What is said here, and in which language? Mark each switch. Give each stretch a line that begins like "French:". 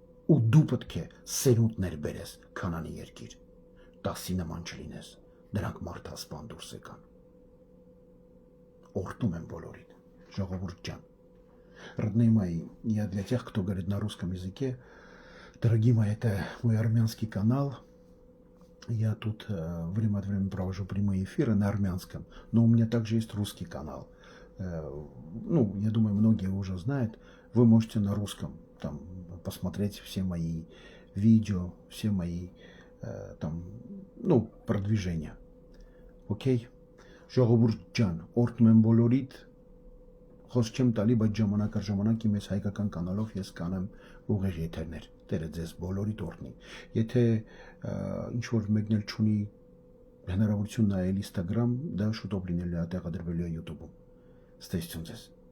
Armenian: Ու դու պետք է սերունդներ բերես Քանանի երկիր, 10-ի нման չլինես, նրանք մարդասպան դուրս եկան։ Օրհնում եմ բոլորին, ժողովուրդ ջան։
Russian: Родные мои, я для тех, кто говорит на русском языке, дорогие мои, это мой армянский канал. Я тут время от времени провожу прямые эфиры на армянском, но у меня также есть русский канал. Ну, я думаю, многие уже знают. Вы можете на русском там посмотреть все мои видео, все мои там, ну, продвижения. Окей?
Armenian: Ժողովուրդ ջան, օրհնում եմ բոլորիդ, խոսք չեմ տալի, բայց ժամանակ առ ժամանակ իմ այս հայկական կանալով ես կանեմ ուղիղ եթերներ, Տերը ձեզ բոլորիդ օրհնի։ Եթե ինչ-որ մեկն էլ չունի հնարավորություն նայել Instagram, դա շուտով լինելու է տեղադրվելու է YouTube-ում։ Ստեսություն ձեզ։